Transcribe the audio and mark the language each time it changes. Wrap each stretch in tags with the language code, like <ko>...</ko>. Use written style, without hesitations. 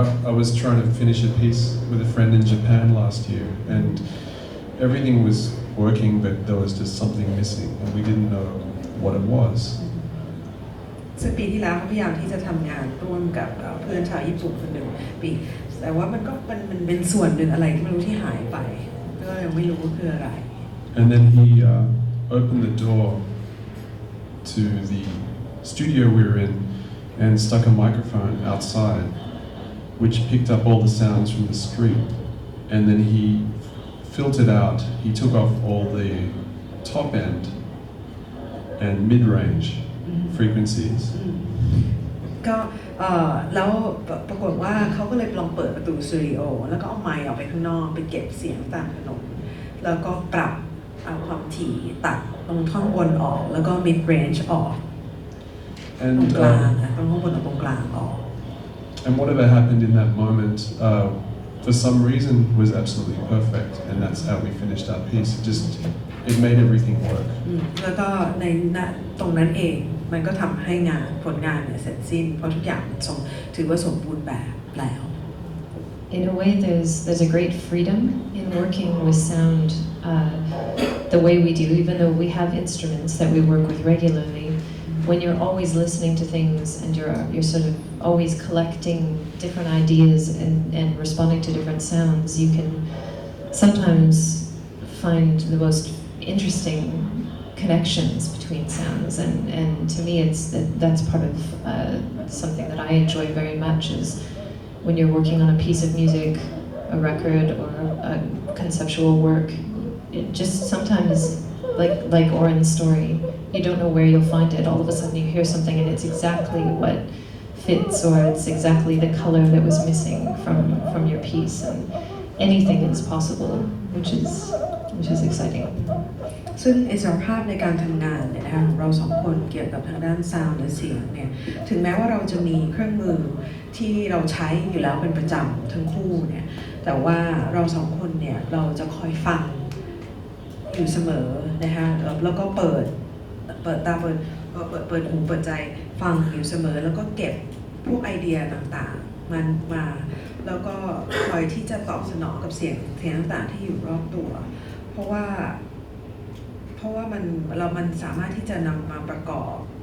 <en>I was trying to finish a piece with a friend in Japan last year, and everything was working, but there was just something missing, and we didn't know what it was.</en> <th>ซึ่งปีที่แล้วพยายามที่จะทำงานร่วมกับเพื่อนชาวญี่ปุ่นคนหนึ่งปีแต่ว่ามันเป็นส่วนหนึ่งอะไรที่ไม่รู้ที่หายไปก็ยังไม่รู้ว่าคืออะไร</th> <en>And then he opened the door to the studio we were in and stuck a microphone outside, which picked up all the sounds from the street. And then he filtered out, he took off all the top end and mid-range frequencies.</en> <th>ก็แล้วปรากฏว่าเขาก็เลยลองเปิดประตูสตูดิโอแล้วก็เอาไมค์ออกไปข้างนอกไปเก็บเสียงตามถนนแล้วก็ปรับเอาความถี่ตัดตรงท่อนบนออกแล้วก็ mid range ออกตรงกลางตรงข้างบนกับตรงกลางออก</th> <en>And whatever happened in that moment, for some reason, was absolutely perfect, and that's how we finished our piece. It made everything work.</en> <th>แล้วก็ในตรงนั้นเองมันก็ทำให้ผลงานเนี่ยเสร็จสิ้นเพราะทุกอย่างมันถือว่าสมบูรณ์แบบแล้ว</th> <en>In a way, there's a great freedom in working with sound the way we do, even though we have instruments that we work with regularly. When you're always listening to things and you're sort of always collecting different ideas and responding to different sounds, you can sometimes find the most interesting connections between sounds, and to me that's part of something that I enjoy very much is when you're working on a piece of music, a record or a conceptual work, it just sometimes like Oren's story, you don't know where you'll find it. All of a sudden you hear something and it's exactly what fits, or it's exactly the color that was missing from your piece, and anything is possible, which is exciting.</en> <th>ซึ่งอิสรภาพในการทำงานเนี่ยนะคะเราสองคนเกี่ยวกับทางด้านซาวด์และเสียงเนี่ยถึงแม้ว่าเราจะมีเครื่องมือที่เราใช้อยู่แล้วเป็นประจำทั้งคู่เนี่ยแต่ว่าเราสองคนเนี่ยเราจะคอยฟัง อยู่เสมอนะคะแล้วก็เปิดตาเปิดหูเปิดใจฟังอยู่เสมอแล้วก็เก็บพวกไอเดียต่างๆมันมาแล้วก็คอยที่จะตอบสนองกับเสียงต่างๆที่อยู่รอบตัวเพราะว่ามันสามารถที่จะนำมาประกอบ</th>